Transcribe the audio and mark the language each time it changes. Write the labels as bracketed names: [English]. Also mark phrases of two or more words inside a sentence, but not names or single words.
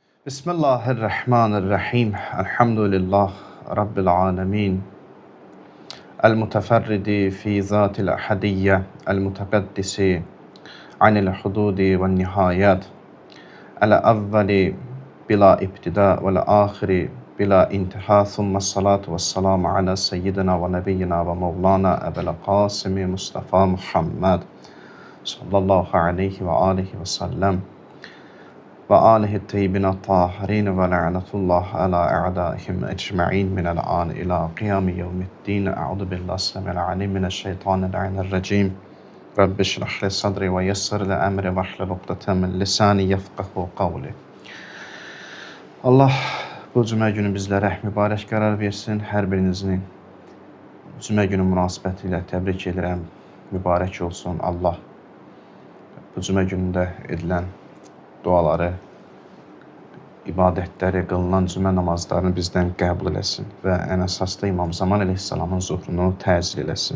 [Arabic] بسم الله الرحمن الرحيم. الحمد لله رب العالمين. المتفرد في ذات الأحدية. المتقدس عن الحدود والنهايات. الأول بلا ابتداء والآخر بلا انتهاء. ثم الصلاة والسلام على سيدنا ونبينا ومولانا أبي القاسم المصطفى محمد صلى الله عليه وعليه وسلم وعلى آله الطيبين الطاهرين ولعنة الله على أعدائهم أجمعين من الآن إلى قيام يوم الدين. أعوذ بالله السميع العليم من الشيطان الرجيم. رب اشرح لي صدري ويسر لي أمري واحلل عقدة من لساني يفقهوا قولي. [Azerbaijani] Allah bu cümə günü bizlərə mübarək qərar versin. Hər birinizin cümə günü münasibətilə təbrik edirəm. Mübarək olsun. Allah bu cümə günündə edilən duaları, ibadətləri, qılınan cümə namazlarını bizdən qəbul eləsin və ən əsasda İmam Zaman əleyhissalamın zuhrunu təcil eləsin.